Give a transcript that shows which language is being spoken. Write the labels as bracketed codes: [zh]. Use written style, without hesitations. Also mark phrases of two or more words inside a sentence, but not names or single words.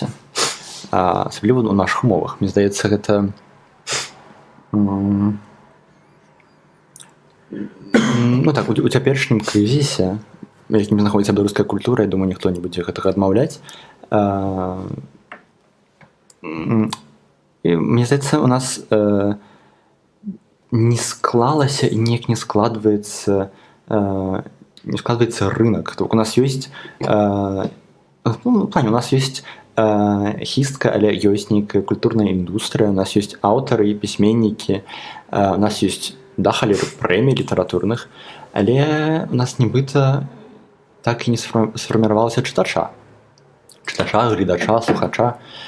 [be] Асабліва ў нашых умовах. Мне здаецца, гэта у цяперашнім крызісе, якім знаходзіцца беларуская культура, я думаю, ніхто не будзе гэтага адмаўляць. Мне здаецца, у нас не склалася і неяк не складваецца не складывается рынок. [ru] У нас есть, ну, в плане, у нас есть [be] хістка, але ёсць нейкая культурная індустрыя, у нас ёсць аўтары, пісьменнікі, у нас ёсць дахалі прэмій літаратурных, але у нас нібыта так і не сфарміравалася чытача, гледача, слухача.